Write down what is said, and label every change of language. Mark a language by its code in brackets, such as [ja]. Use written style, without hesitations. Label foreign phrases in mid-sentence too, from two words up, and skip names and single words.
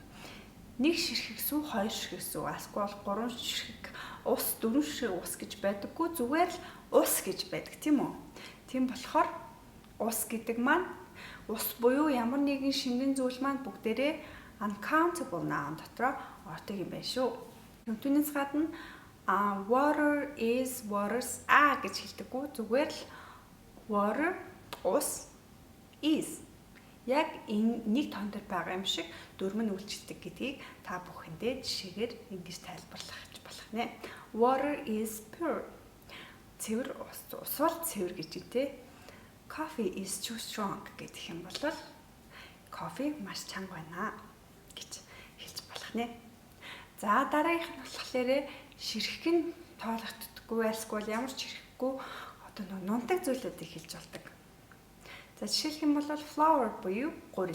[mn] 1 ширхэг сүү, 2 ширхэг сүү, эсвэл 3 ширхэг ус, 4 ширхэг ус гэж байдаггүй, зүгээр л ус гэж байдаг тийм үү? Тийм болохоор ус гэдэг маань ус буюу ямар нэгэн шингэн зүйл маань бүгдээрээ [en] uncountable noun [mn] дотор ордог юм байна шүү. Түүнээс гадна [en] water is, waters [mn] гэж хэлдэггүй, зүгээр л water, ус, is яг энэ нэг тон дээр байгаа юм шиг дүрм нь үйлчилдэг гэдгийг та бүхэндээ жишээгээр ингэж тайлбарлах болох нэ. [en] Water is pure. [mn] Цэвэр ус бол цэвэр гэж үү. [en] Coffee is too strong [mn] гэдэг юм бол кофе маш чанга байна гэж хэлж болох нэ. За, дараагийнх нь болохоор ширхэг нь тоологддоггүй эсвэл ямар ч ширхэхгүй нунтаг зүйлүүдийг хэлж болдог. За, жишээлх юм бол flour буюу гурил.